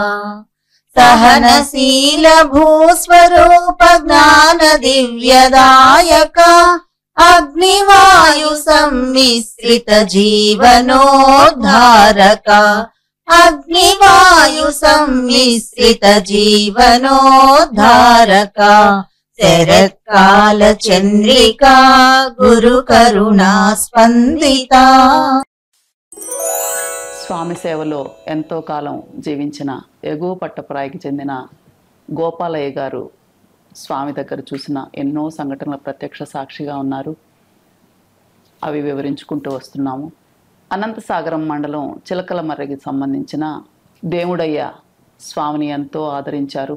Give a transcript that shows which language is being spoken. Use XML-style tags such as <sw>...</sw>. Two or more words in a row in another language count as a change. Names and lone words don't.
<sa>सहनशील भूस्वरूप ज्ञान दिव्यदायका अग्निवायु सम्मिश्रित जीवनोद्धारका अग्निवायु सम्मिश्रित जीवनोद्धारका शरत्काल चंद्रिका गुरु करुणा स्पंदिता।</sa> <te>స్వామి సేవలో ఎంతో కాలం జీవించిన ఎగువ పట్టపురాయికి చెందిన గోపాలయ్య గారు స్వామి దగ్గర చూసిన ఎన్నో సంఘటనల ప్రత్యక్ష సాక్షిగా ఉన్నారు. అవి వివరించుకుంటూ వస్తున్నాము. అనంతసాగరం మండలం చిలకలమర్రికి సంబంధించిన దేవుడయ్య స్వామిని ఎంతో ఆదరించారు.</te>